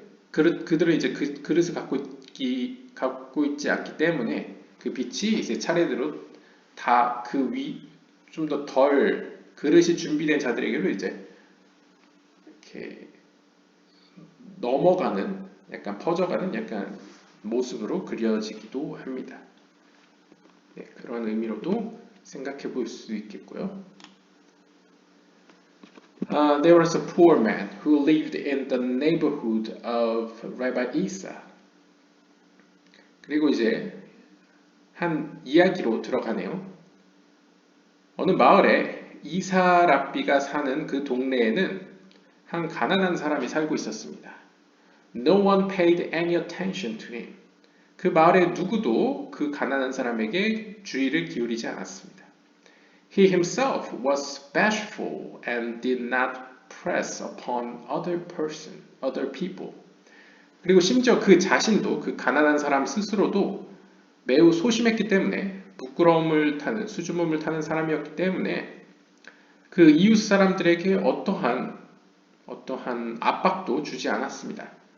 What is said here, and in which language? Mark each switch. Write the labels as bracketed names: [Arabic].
[Korean] 그들은 이제 그 그릇을 갖고 있지 않기 때문에 그 빛이 이제 차례대로 다 그 좀 더 덜 그릇이 준비된 자들에게로 이제 이렇게 넘어가는 약간 퍼져가는 약간 모습으로 그려지기도 합니다. 네, 그런 의미로도 생각해 볼 수 있겠고요. [English] There was a poor man who lived in the neighborhood of Rabbi Isa. [Korean] 그리고 이제 한 이야기로 들어가네요. 어느 마을에 이사 랍비가 사는 그 동네에는 한 가난한 사람이 살고 있었습니다. [English] No one paid any attention to him. [Korean] 그 마을의 누구도 그 가난한 사람에게 주의를 기울이지 않았습니다. [English] He himself was bashful and did not press upon other people. [Korean] 그리고 심지어 그 자신도, 그 가난한 사람 스스로도 매우 소심했기 때문에 부끄러움을 타는, 수줍음을 타는 사람이었기 때문에 그 이웃 사람들에게 어떠한 압박도 주지 않았습니다.